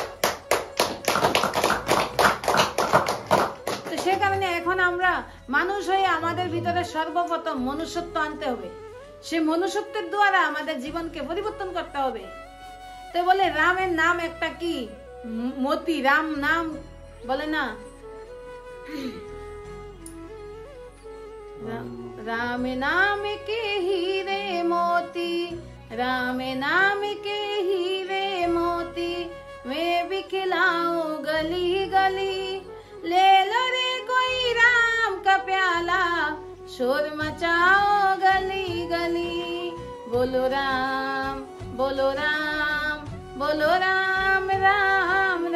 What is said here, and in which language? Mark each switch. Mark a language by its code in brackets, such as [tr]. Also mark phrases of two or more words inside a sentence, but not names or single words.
[bn] তো সে কারণে এখন আমরা মানুষ হয়ে আমাদের ভিতরে সর্বপ্রথম মনুষ্যত্ব আনতে হবে। সে মনুষ্যত্বের দ্বারা আমাদের জীবনকে পরিবর্তন করতে হবে। তো বলে রামের নাম একটা কি মতি, রাম নাম বলে না, [hi] राम नाम के हीरे मोती, राम नाम के हीरे मोती, मैं भी खिलाऊं गली गली, ले लो रे कोई राम का प्याला, शोर मचाओ गली गली, बोलो राम बोलो राम बोलो राम राम